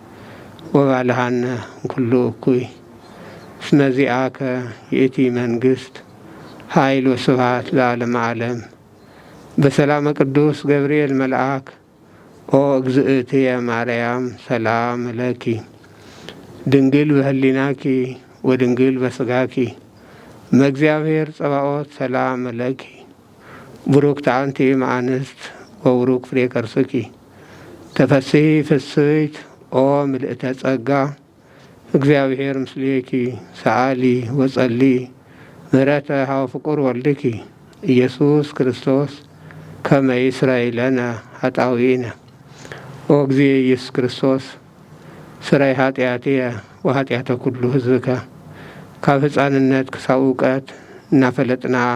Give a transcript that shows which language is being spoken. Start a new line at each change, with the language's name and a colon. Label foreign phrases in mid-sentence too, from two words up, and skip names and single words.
Geez: ወባልሃነ ኩሉ እኩይ እስመ ዚአከ ይእቲ መንግስት ኃይል ወስብሐት ለዓለመ ዓለም። በሰላመ ቅዱስ ገብርኤል መልአክ ኦ እግዝእትየ ማርያም ሰላም ለኪ ድንግል በህሊናኪ ወድንግል በስጋኪ መእግዚአብሔር ጸባኦት ሰላም ለኪ ቡሩክት አንቲ እምአንስት ወቡሩክ ፍሬ ከርስኪ ተፈሥሒ ፍስሕት ኦ ምልእተ ጸጋ እግዚአብሔር ምስሌኪ ሰአሊ ወጸሊ ምህረተ ሀበ ፍቁር ወልድኪ ኢየሱስ ክርስቶስ ከመ ይስረይ ለነ ኃጣውኢነ። ኦ እግዚእ ኢየሱስ ክርስቶስ ስረይ ኃጢአትየ ወኃጢአተ ኩሉ ህዝብከ።
Tigrinya: ካብ ህፃንነት ክሳብ እውቀት እናፈለጥና